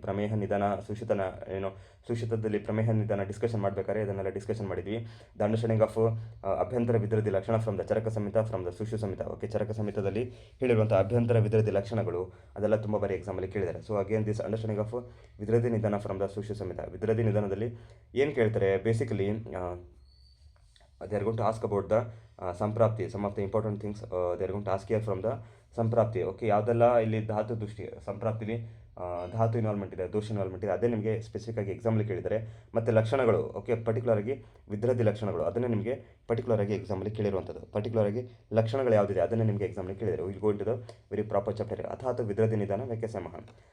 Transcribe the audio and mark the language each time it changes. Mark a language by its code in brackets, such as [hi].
[kn] ಪ್ರಮೇಹ ನಿಧಾನ ಸುಶಿತನ ಸುಶಿತದಲ್ಲಿ ಪ್ರಮೇಹ ನಿಧಾನ ಡಿಸ್ಕಷನ್ ಮಾಡಬೇಕಾದ್ರೆ ಇದನ್ನೆಲ್ಲ ಡಿಸ್ಕಷನ್ ಮಾಡಿದ್ವಿ. [en] The understanding of ಅಭ್ಯಂತರ ವಿದ್ರಧಿ ಲಕ್ಷಣ from the Charaka Samhita, from the Sushruta Samhita. [kn] Okay, ಚರಕ ಸಂಹಿತದಲ್ಲಿ ಹೇಳಿರುವಂಥ ಅಭ್ಯಂತರ ವಿದ್ರಧಿ ಲಕ್ಷಣಗಳು ಅದೆಲ್ಲ ತುಂಬ ಬಾರಿ ಎಕ್ಸಾಮಲ್ಲಿ ಕೇಳಿದ್ದಾರೆ. [en] So again this understanding of ವಿದ್ರಧಿ ನಿಧಾನ from the Sushruta Samhita. [kn] ವಿದ್ರಧಿ ನಿಧಾನದಲ್ಲಿ ಏನು ಕೇಳ್ತಾರೆ, [en] Basically they are going to ask about the samprapti, some of the important things they are going to ask here from the samprapti. [kn] Okay, ಯಾವುದೆಲ್ಲ ಇಲ್ಲಿ ಧಾತು ದೃಷ್ಟಿ ಸಂಪ್ರಾಪ್ತಿಲಿ ಧಾತು ಇನ್ವಾಲ್ವ್ಮೆಂಟ್ ಇದೆ, ದೋಷ ಇನ್ವಾಲ್ವ್ಮೆಂಟ್ ಇದೆ, ಅದೇ ನಿಮಗೆ ಸ್ಪೆಸಿಫಿಕ್ ಆಗಿ ಎಕ್ಸಾಮಲ್ಲಿ ಕೇಳಿದ್ದಾರೆ. ಮತ್ತು ಲಕ್ಷಣಗಳು, ಓಕೆ, ಪರ್ಟಿಕ್ಯುಲರ್ ಆಗಿ ವಿದ್ರಧಿ ಲಕ್ಷಣಗಳು ಅದನ್ನೇ ನಿಮಗೆ ಪರ್ಟಿಕ್ಯುಲರ್ ಆಗಿ ಎಕ್ಸಾಮಲ್ಲಿ ಕೇಳಿರುವಂಥದ್ದು. ಪರ್ಟಿಕ್ಯುಲರ್ ಆಗಿ ಲಕ್ಷಣಗಳು ಯಾವುದಿದೆ ಅದನ್ನೇ ನಿಮಗೆ ಎಕ್ಸಾಮಲ್ಲಿ ಕೇಳಿದ್ದಾರೆ. [en] will go into the very proper chapter [sa] ಅಥಾತ್ ವಿದ್ರಧಿ ನಿಧಾನ ವ್ಯಾಖ್ಯಾಸ ಮಹಾನ್.